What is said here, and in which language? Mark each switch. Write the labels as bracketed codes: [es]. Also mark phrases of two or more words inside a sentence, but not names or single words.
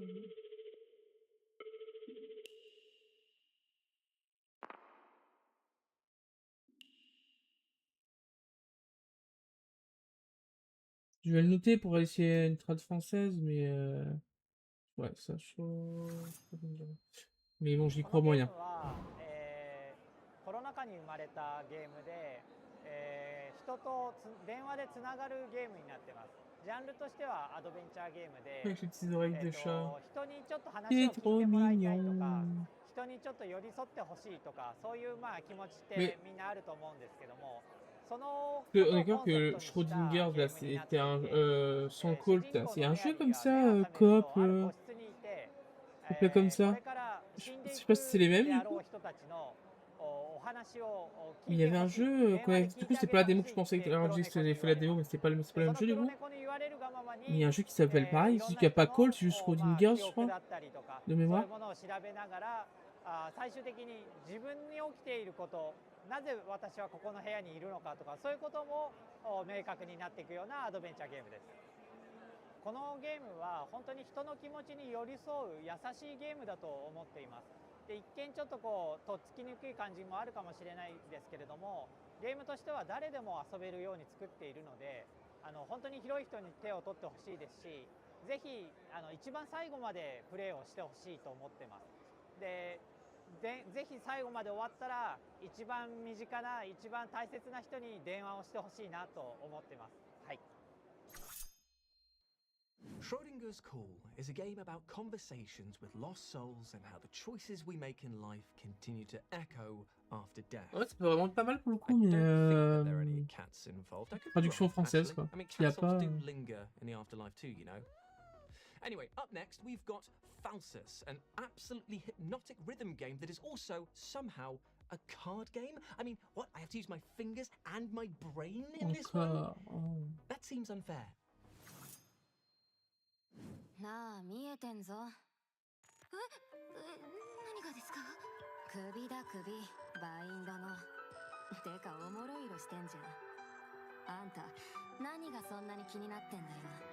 [fr] Je vais le noter pour essayer une trad française, mais ouais, ça chaud. Mais bon, j'y crois moyen. [ja] コロナ禍に生まれたゲームで、人と電話でつながるゲームになってます。ジャンルとしてはアドベンチャーゲームで、 [fr] Avec les petites oreilles de chat. [ja] 人にちょっと話を聞いてもらいたいとか、人にちょっと寄り添ってほしいとか、そういうまあ気持ちってみんなあると思うんですけども。 [fr] On est d'accord que Schrödinger, là, c'était un sans Colt, c'est un jeu comme ça, coop, comme ça. Je sais pas si c'est les mêmes du coup. Mais il y avait un jeu, du coup c'était pas la démo que je pensais que j'avais fait la démo, mais c'est pas le même jeu du coup. Mais il y a un jeu qui s'appelle pareil, celui qui a pas Colt, c'est juste Schrödinger, je crois, de mémoire. [ja] 最終的に自分に起きていること、なぜ私はここの部屋にいるのかとか、そういうことも明確になっていくようなアドベンチャーゲームです。このゲームは本当に人の気持ちに寄り添う優しいゲームだと思っています。で、一見ちょっとこうとっつきにくい感じもあるかもしれないですけれども、ゲームとしては誰でも遊べるように作っているので、本当に広い人に手を取ってほしいですし、ぜひ一番最後までプレーをしてほしいと思ってます。で、ぜひ最後まで終わったら一番身近な一番大切な人に電話をしてほしいなと思ってます。はい。 [en] Schrodinger's Call is a game about conversations with lost souls and how the choices we make in life continue to echo after death. [fr] Ouais, c'est vraiment pas mal pour le coup, mais traduction française quoi. [en] I mean, [fr] Il y a [en] cats [fr] pas. [en] do linger in the afterlife too, you know. Anyway, up next we've got Falsus, an absolutely hypnotic rhythm game that is also somehow a card game. I mean, what? I have to use my fingers and my brain in this one? That seems unfair. [ja] なあ、見えてんぞ。何がですか？首だ首、バインドの。てかおもろい色してんじゃん。あんた、何がそんなに気になってんだよ。